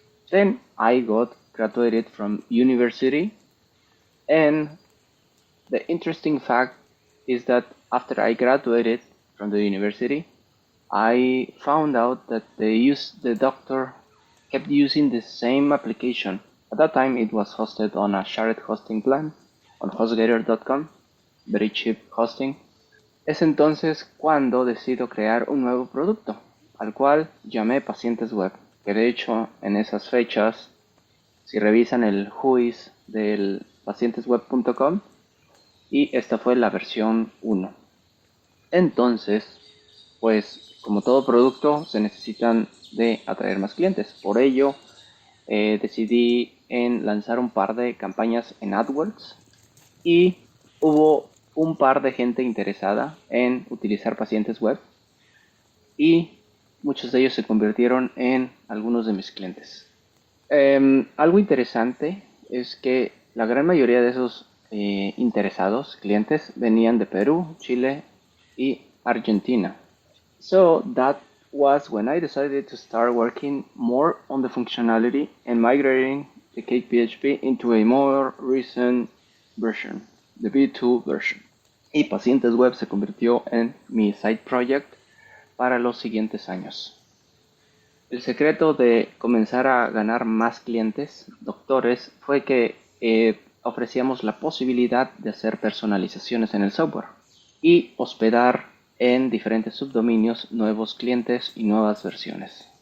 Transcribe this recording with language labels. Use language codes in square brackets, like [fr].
[en] Then I got graduated from university, and the interesting fact is that after I graduated from the university, I found out that the doctor kept using the same application. At that time, it was hosted on a shared hosting plan on hostgator.com, very cheap hosting. [es] Es entonces cuando decido crear un nuevo producto, al cual llamé Pacientes Web, que de hecho en esas fechas, si revisan el whois del pacientesweb.com, y esta fue la versión 1. Entonces, pues como todo producto se necesitan de atraer más clientes. Por ello, decidí en lanzar un par de campañas en AdWords y hubo un par de gente interesada en utilizar Pacientes Web y muchos de ellos se convirtieron en algunos de mis clientes. Algo interesante es que la gran mayoría de esos interesados, clientes, venían de Perú, Chile y Argentina. [en] So that was when I decided to start working more on the functionality and migrating the Cake PHP into a more recent version, the V2 version. [es] Y Pacientes Web se convirtió en mi side project para los siguientes años. El secreto de comenzar a ganar más clientes, doctores, fue que ofrecíamos la posibilidad de hacer personalizaciones en el software y hospedar en diferentes subdominios nuevos clientes y nuevas versiones.